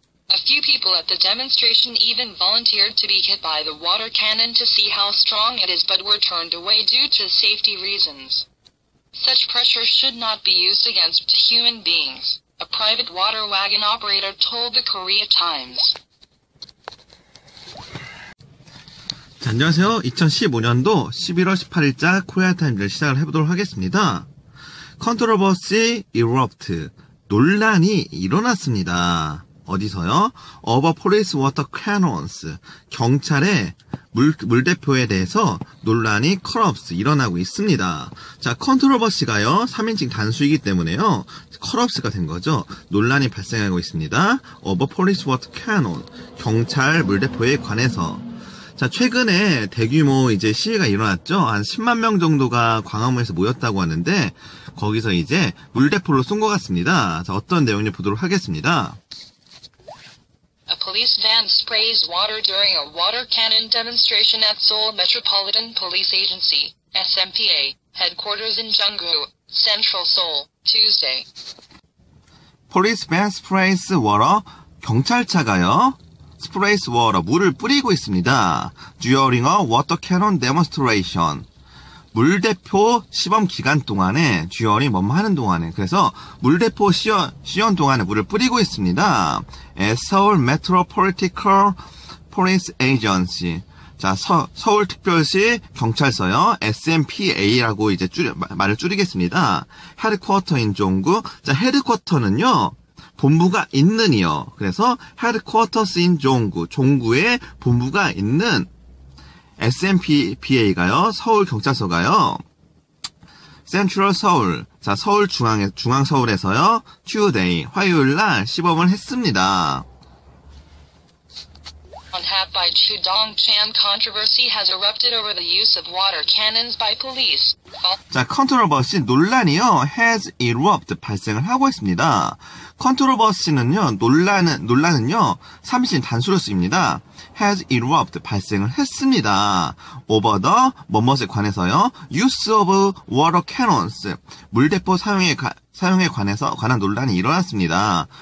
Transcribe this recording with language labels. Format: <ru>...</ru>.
<en>A few people at the demonstration even volunteered to be hit by the water cannon to see how strong it is but were turned away due to safety reasons. Such pressure should not be used against human beings, a private water wagon operator told the Korea Times.</en> <ko>자, 안녕하세요. 2015년도 11월 18일자 코리아타임즈를 시작을 해보도록 하겠습니다.</ko> <en>Controversy erupt.</en> <ko>논란이 일어났습니다. 어디서요?</ko> <en>Over police water cannons.</en> <ko>경찰의 물대포에 대해서 논란이 corrupts 일어나고 있습니다. 자, controversy가요 3인칭 단수이기 때문에요 corrupts가 된 거죠. 논란이 발생하고 있습니다.</ko> <en>Over police water cannon.</en> <ko>경찰 물대포에 관해서. 자, 최근에 대규모 이제 시위가 일어났죠. 한 10만 명 정도가 광화문에서 모였다고 하는데 거기서 이제 물대포를 쏜 것 같습니다. 자, 어떤 내용인지 보도록 하겠습니다.</ko> <en>A police van sprays water during a water cannon demonstration at Seoul Metropolitan Police Agency, SMPA, headquarters in Junggu, Central Seoul, Tuesday. Police van sprays water.</en> <ko>경찰차가요.</ko> <en>sprays water.</en> <ko>물을 뿌리고 있습니다.</ko> <en>During a water cannon demonstration.</en> <ko>물대포 시범 기간 동안에 during 뭐뭐 하는 동안에 그래서 물대포 시연 동안에 물을 뿌리고 있습니다.</ko> <en>Seoul Metropolitan Police Agency.</en> <ko>자, 서울특별시 경찰서요. SMPA라고 이제 말을 줄이겠습니다. 헤드쿼터인 종구. 자, 헤드쿼터는요. 본부가 있는이요. 그래서</ko> <en>headquarters in</en> <ko>종구. 종구에 본부가 있는 SMPA가요. 서울 경찰서가요.</ko> <en>Central Seoul.</en> <ko>자, 서울 중앙 서울에서요.</ko> <en>Tuesday.</en> <ko>화요일 날 시범을 했습니다.</ko> <en>Yonhap by Chudong-chan controversy has erupted over the use of water cannons by police.</en> <ko>자, controversy 논란이요.</ko> <en>has erupt</en> <ko>발생을 하고 있습니다. controversy는요. 논란은요. 3인칭 단수로 쓰입니다.</ko> <en>has erupt</en> <ko>발생을 했습니다.</ko> <en>over the</en> <ko>뭐뭇에 관해서요.</ko> <en>use of water cannons</en> <ko>물대포 사용에 관한 논란이 일어났습니다.</ko>